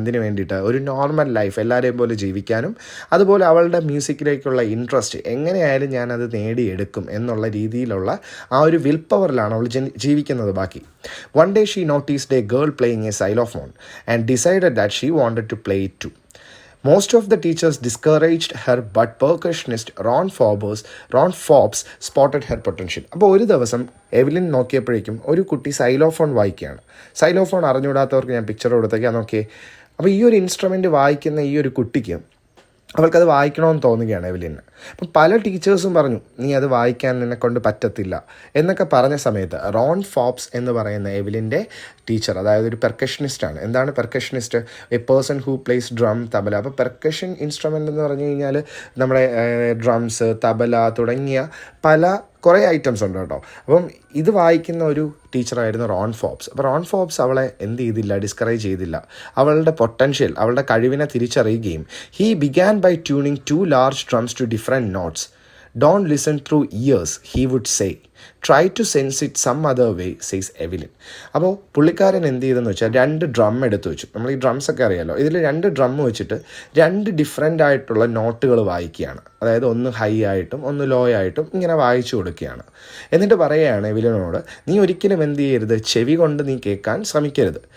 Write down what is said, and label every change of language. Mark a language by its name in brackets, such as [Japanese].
[Malayalam] എന്തിനു വേണ്ടിയിട്ട്, ഒരു നോർമൽ ലൈഫ് എല്ലാവരെയും പോലെ ജീവിക്കാനും അതുപോലെ അവളുടെ മ്യൂസിക്കിലേക്കുള്ള ഇൻട്രസ്റ്റ് എങ്ങനെയായാലും ഞാനത് നേടിയെടുക്കും എന്നുള്ള രീതിയിലുള്ള ആ ഒരു വിൽ പവറിലാണ് അവൾ ജീവിക്കുന്നത്. [English] ബാക്കി one day she noticed a girl playing a xylophone and decided that she wanted to play it too. Most of the teachers discouraged her, but percussionist Ron Forbes spotted her potential. [Malayalam] അപ്പോൾ ഒരു ദിവസം Evelyn നോക്കിയപ്പോഴേക്കും ഒരു കുട്ടി xylophone വായിക്കുകയാണ്. Xylophone അറിഞ്ഞുകൂടാത്തവർക്ക് ഞാൻ picture കൊടുത്തേക്കാം, നോക്കിയേ. അപ്പോൾ ഈ ഒരു ഇൻസ്ട്രുമെൻറ്റ് വായിക്കുന്ന ഈ ഒരു കുട്ടിക്ക് അവൾക്കത് വായിക്കണമെന്ന് തോന്നുകയാണ് എവലിന്. അപ്പം പല ടീച്ചേഴ്സും പറഞ്ഞു, നീ അത് വായിക്കാൻ നിന്നെക്കൊണ്ട് പറ്റത്തില്ല എന്നൊക്കെ പറഞ്ഞ സമയത്ത് റോൺ ഫോബ്സ് എന്ന് പറയുന്ന എവലിൻ്റെ ടീച്ചർ, അതായത് ഒരു പെർക്കഷനിസ്റ്റാണ്. എന്താണ് percussionist? [English] a person who plays drum, [Malayalam] tabla. അപ്പോൾ പെർക്കഷൻ ഇൻസ്ട്രുമെൻ്റ് എന്ന് പറഞ്ഞു കഴിഞ്ഞാൽ നമ്മുടെ ഡ്രംസ്, തബല തുടങ്ങിയ കുറേ ഐറ്റംസ് ഉണ്ട് കേട്ടോ. അപ്പം ഇത് വായിക്കുന്ന ഒരു ടീച്ചറായിരുന്നു റോൺ ഫോബ്സ്. അപ്പോൾ റോൺ ഫോബ്സ് അവളെ എന്ത് ചെയ്തില്ല, ഡിസ്കറേജ് ചെയ്തില്ല. അവളുടെ പൊട്ടൻഷ്യൽ, അവളുടെ കഴിവിനെ തിരിച്ചറിയുകയും [English] He began by tuning 2 large drums to different notes. Don't listen through ears, he would say. Try to sense it some other way, says Evelyn. [Malayalam] അപ്പോൾ പുള്ളിക്കാരൻ എന്ത് ചെയ്തെന്ന് വെച്ചാൽ 2 ഡ്രം എടുത്ത് വെച്ചു. നമ്മൾ ഈ ഡ്രംസ് ഒക്കെ അറിയാമല്ലോ, ഇതിൽ 2 ഡ്രം വെച്ചിട്ട് 2 ഡിഫറെൻ്റ് ആയിട്ടുള്ള നോട്ടുകൾ വായിക്കുകയാണ്. അതായത് ഒന്ന് ഹൈ ആയിട്ടും ഒന്ന് ലോ ആയിട്ടും ഇങ്ങനെ വായിച്ചു കൊടുക്കുകയാണ്. എന്നിട്ട് പറയുകയാണ് എവലിനോട്, നീ ഒരിക്കലും എന്ത് ചെയ്യരുത്, ചെവി കൊണ്ട് നീ കേൾക്കാൻ ശ്രമിക്കരുത്.